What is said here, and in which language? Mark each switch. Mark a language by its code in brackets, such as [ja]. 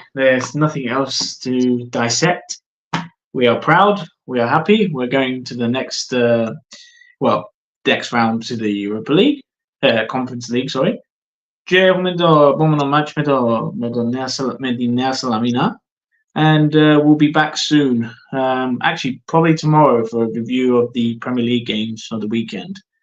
[en] There's nothing else to dissect. We are proud. We are happy. We're going to the next. Well, next round to the Europa League, Conference League, sorry. [el] Και έχουμε το επόμενο match με τη Νέα Σαλαμίνα. [en] And we'll be back soon. Actually, probably tomorrow for a review of the Premier League games on the weekend.